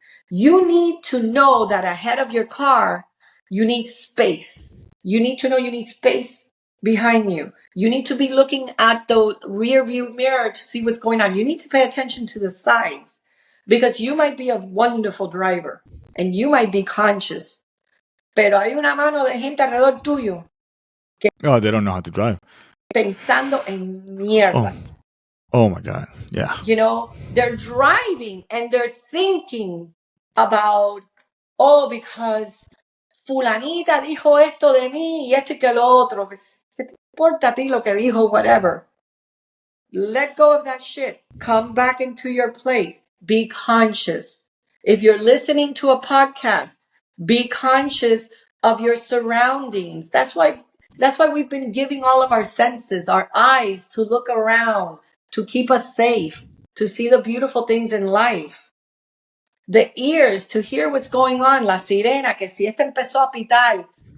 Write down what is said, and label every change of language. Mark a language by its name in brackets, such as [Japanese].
[English] You need to know that ahead of your car, you need space. You need to know you need space behind you. You need to be looking at the rear view mirror to see what's going on. You need to pay attention to the sides because you might be a wonderful driver and you might be conscious. [Spanish] Pero hay una mano de gente alrededor tuyo. [English] Oh, they don't know how to drive. [Spanish] Pensando en mierda. [English] Oh my God. Yeah. They're driving and they're thinking about, because [Spanish] fulanita dijo esto de mí y esto y que lo otro. ¿Qué te importa a ti lo que dijo? [English] Whatever. Let go of that shit. Come back into your place. Be conscious. If you're listening to a podcast, be conscious of your surroundings. That's why we've been giving all of our senses, our eyes to look around, to keep us safe, to see the beautiful things in life. The ears to hear what's going on. [Spanish] La sirena, que si esta empezó a pitar.